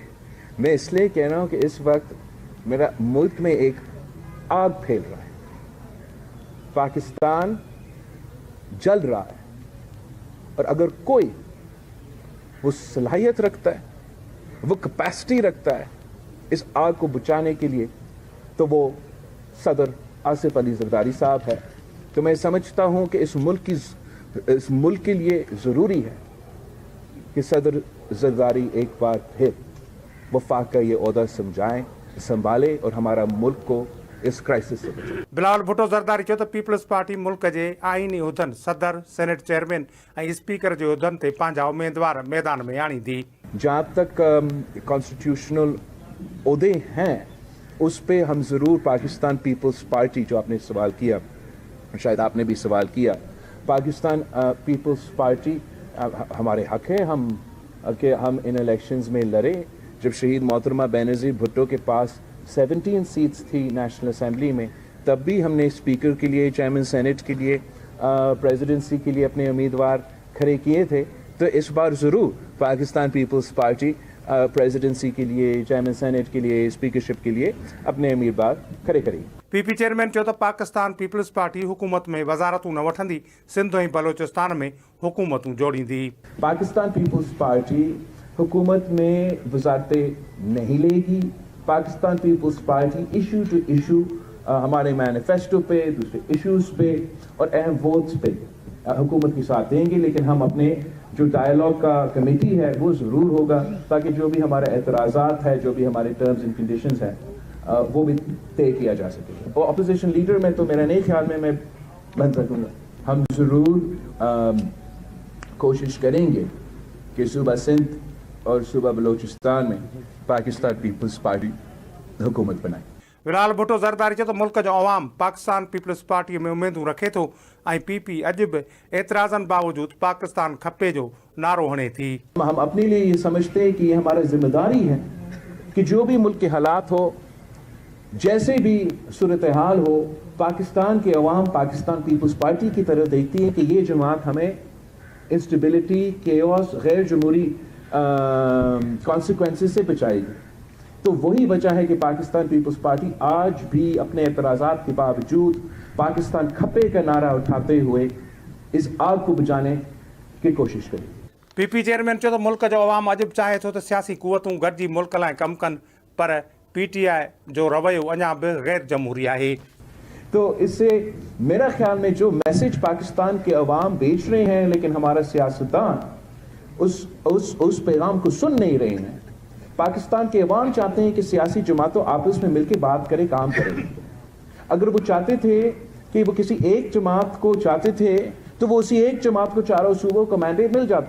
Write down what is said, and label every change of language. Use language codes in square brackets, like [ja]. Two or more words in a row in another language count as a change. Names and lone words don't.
[ur] میں اس لیے کہہ رہا ہوں کہ اس وقت میرا ملک میں ایک آگ پھیل رہا ہے، پاکستان جل رہا ہے، اور اگر کوئی وہ صلاحیت رکھتا ہے، وہ کیپیسٹی رکھتا ہے اس آگ کو بجھانے کے لیے، تو وہ صدر آصف علی زرداری صاحب ہے. تو میں سمجھتا ہوں کہ اس ملک کے لیے ضروری ہے کہ صدر زرداری ایک بار پھر وفاق کا یہ عہدہ سنبھالے اور ہمارا ملک کو اس کرائسس سے بچائے. [sd] बिलावल भुट्टो ज़रदारी चयो त पीपल्स पार्टी मुल्क जे आइनी उहिदनि सदर, सेनेट चेयरमैन ऐं स्पीकर जे उहिदनि ते पंहिंजा उम्मीदवार मैदान में आणींदी। [ur] جہاں تک کانسٹیٹیوشنل عہدے ہیں اس پہ ہم ضرور پاکستان پیپلز پارٹی، جو آپ نے سوال کیا، شاید آپ نے بھی سوال کیا، پاکستان پیپلز پارٹی ہمارے حق ہے کہ ہم ان الیکشنز میں لڑے. جب شہید محترمہ بینظیر بھٹو کے پاس 17 سیٹس تھی نیشنل اسمبلی میں، تب بھی ہم نے اسپیکر کے لیے، چیئرمین سینیٹ کے لیے، پریزیڈنسی کے لیے اپنے امیدوار کھڑے کیے تھے. تو اس بار ضرور پاکستان پیپلز پارٹی پریزیڈنسی کے لیے، چیئرمین سینیٹ کے لیے، اسپیکرشپ کے لیے اپنے امیدوار کھڑے کرے گی. [sd] पीपी चेयरमैन चयो त पाकिस्तान पीपल्स पार्टी हुकूमत में वज़ारतूं न वठंदी, सिंध ऐं बलोचिस्तान में हुकूमतूं जोड़ींदी। [ur] پاکستان پیپلز پارٹی حکومت میں وزارتیں نہیں لے گی. پاکستان پیپلز پارٹی [en] issue to issue [ur] ہمارے مینیفیسٹو پہ، دوسرے ایشوز پہ اور اہم ووٹس پہ حکومت کے ساتھ دیں گے، لیکن ہم اپنے جو ڈائیلاگ کا کمیٹی ہے وہ ضرور ہوگا، تاکہ جو بھی ہمارے اعتراضات ہے، جو بھی ہمارے [en] terms and conditions [ur] ہیں، وہ بھی طے کیا جا سکے. اور اپوزیشن لیڈر میں تو میرا نہیں خیال میں میں بن سکوں گا. ہم ضرور کوشش کریں گے کہ صوبہ سندھ اور صوبہ بلوچستان میں پاکستان پیپلز پارٹی حکومت بنائے. [sd] बिलावल भुट्टो ज़रदारी चयो त मुल्क जो अवाम पाकिस्तान पीपल्स पार्टी में उम्मीदूं रखे थो ऐं पीपी अॼु बि एतिराज़नि बावजूद पाकिस्तान खपे जो नारो हणे थी। [ur] ہم اپنے لیے یہ سمجھتے ہیں کہ یہ ہماری ذمہ داری ہے کہ جو بھی ملک کے حالات ہو، جیسے بھی صورت حال ہو، پاکستان کے عوام پاکستان پیپلز پارٹی کی طرف دیکھتی ہے کہ یہ جماعت ہمیں [en] instability, chaos, [ur] غیر جمہوری کانسیکوینسز سے بچائے گی. تو وہی وجہ ہے کہ پاکستان پیپلز پارٹی آج بھی اپنے اعتراضات کے باوجود پاکستان کھپے کا نعرہ اٹھاتے ہوئے اس آگ کو بجھانے کی کوشش کرے گی. [sd] पीपी चेयरमैन चयो त मुल्क जो अवाम अॼु बि चाहे थो त सियासी कुवतूं गॾिजी मुल्क लाइ कमु कनि, पर पीटीआई जो रवैयो अञा बि गैर जमहूरी आहे। [ur] تو اس سے میرا خیال میں جو میسج پاکستان کے عوام بیچ رہے ہیں، لیکن ہمارا سیاستدان اس پیغام کو سن نہیں رہے ہیں. پاکستان کے عوام چاہتے ہیں کہ سیاسی جماعتوں آپس میں مل کر بات کریں، کام کریں. اگر وہ چاہتے تھے کہ وہ کسی ایک جماعت کو چاہتے تھے تو وہ اسی ایک جماعت کو چاروں صوبوں کو مینڈیٹ مل جاتا.